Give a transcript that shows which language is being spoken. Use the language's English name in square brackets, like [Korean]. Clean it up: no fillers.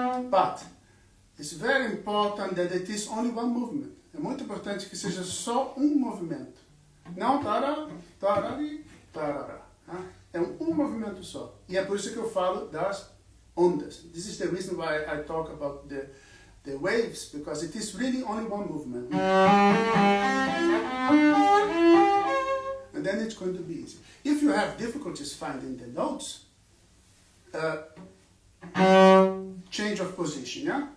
[English] But it's very important that it is only one movement. [Portuguese] É muito importante que seja só um movimento. Não tará, tarari, tarará. É um movimento só. E é por isso que eu falo das ondas. [English] This is the reason why I talk about the waves, because it is really only one movement. And then it's going to be easy. If you have difficulties finding the notes, change of position, yeah?